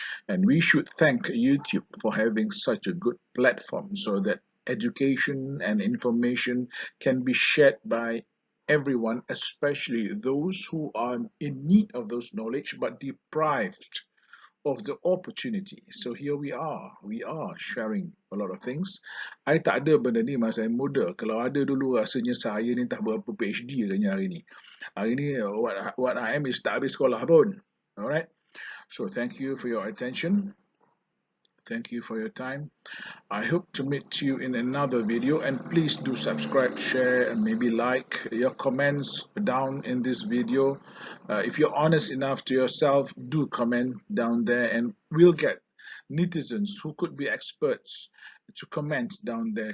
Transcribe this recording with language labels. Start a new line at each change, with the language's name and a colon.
English: And we should thank YouTube for having such a good platform so that education and information can be shared by everyone, especially those who are in need of those knowledge but deprived of the opportunity. So here we are sharing a lot of things.
Malay: I tak ada benda ni masa saya muda. Kalau ada dulu rasanya saya ni tak berapa PhD katanya hari ni. Hari ni
English: what I am is
Malay: tak habis sekolah pun.
English: Alright. So thank you for your attention. Thank you for your time. I hope to meet you in another video, and please do subscribe, share, and maybe like. Your comments down in this video. If you're honest enough to yourself, do comment down there, and we'll get netizens who could be experts to comment down there.